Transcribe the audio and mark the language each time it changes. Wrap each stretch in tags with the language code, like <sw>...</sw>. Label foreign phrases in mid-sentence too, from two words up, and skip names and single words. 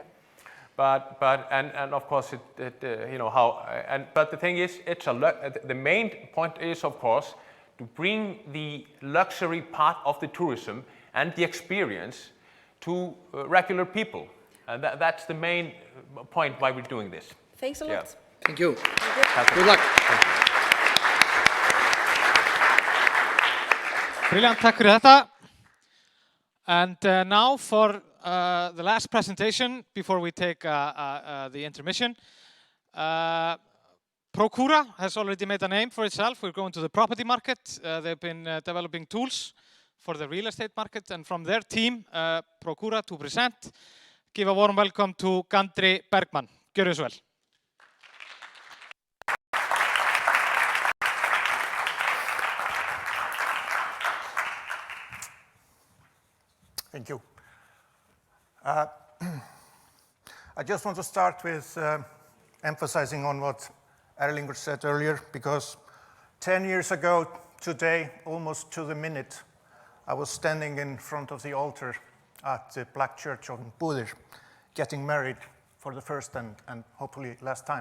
<en>But of course but the thing is, the main point is, of course, to bring the luxury part of the tourism and the experience to regular people, and that's the main point why we're doing this. Thanks a lot. Yeah. Thank you. Thank you. Good luck. Brilliant,</en> <is>takk fyrir þetta.</is> <en>And now for the last presentation before we take the intermission. Procura has already made a name for itself. We're going to the property market. They've been developing tools for the real estate market, and from their team, Procura, to present, give a warm welcome to Gandri Bergman.</en> <is>Gjörðu svo vel.</is> <en>Thank you. I just want to start with emphasizing on what Erlingur said earlier, because 10 years ago today, almost to the minute, I was standing in front of the altar at the Black Church of Búðir, getting married for the first and hopefully last time.</en>